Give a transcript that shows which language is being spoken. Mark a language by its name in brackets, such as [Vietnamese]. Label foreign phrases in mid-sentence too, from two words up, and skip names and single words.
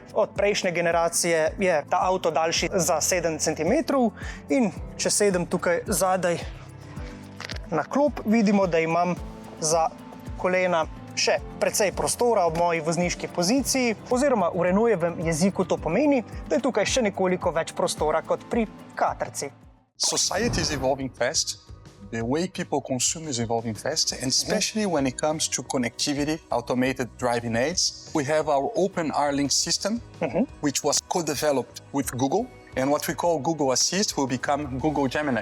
[Slovenian] Od prejšnje generacije je ta avto daljši za 7 cm in če sedem tukaj zadaj na klop, vidimo, da imam za kolena še precej prostora ob moji vozniški poziciji, oziroma v Renaultovem jeziku to pomeni, da je tukaj še nekoliko več prostora kot pri katrci. [English] Society is evolving fast. The way people consume is evolving fast, and especially when it comes to connectivity, automated driving aids. We have our Open R-Link system, which was co-developed with Google, and what we call Google Assist will become Google Gemini.